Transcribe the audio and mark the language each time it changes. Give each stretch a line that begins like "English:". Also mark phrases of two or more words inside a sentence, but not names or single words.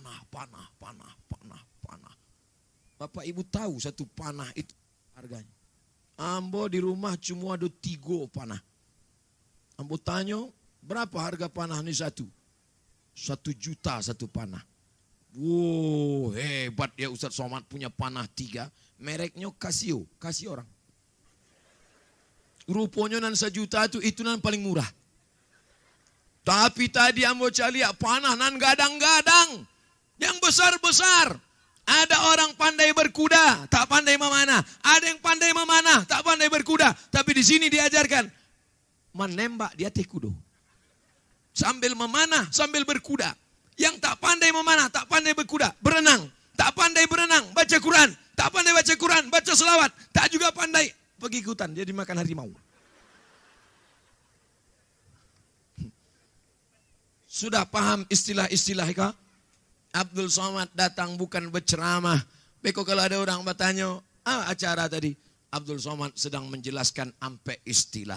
Indonesian: Bapak Ibu tahu satu panah itu harganya. Ambo di rumah cuma ada 3 panah. Ambo tanya, berapa harga panah ini satu? 1 juta satu panah. Wow, hebat ya Ustadz Somad punya panah 3. Mereknya Casio, kasih orang. Rupanya nan 1 juta itu nan paling murah.
Minangkabau: Tapi tadi ambo cari panah nan gadang-gadang.
Indonesian: Yang besar-besar. Ada orang pandai berkuda, tak pandai memanah. Ada yang pandai memanah, tak pandai berkuda. Tapi di sini diajarkan menembak di atas kuda. Sambil memanah, sambil berkuda. Yang tak pandai memanah, tak pandai berkuda, berenang. Tak pandai berenang, baca Quran. Tak pandai baca Quran, baca selawat. Tak juga pandai pergi ke hutan, dia dimakan harimau. Sudah paham istilah-istilah kah? Abdul Somad datang bukan berceramah. Beko kalau ada orang bertanya, acara tadi. Abdul Somad sedang menjelaskan ampe istilah.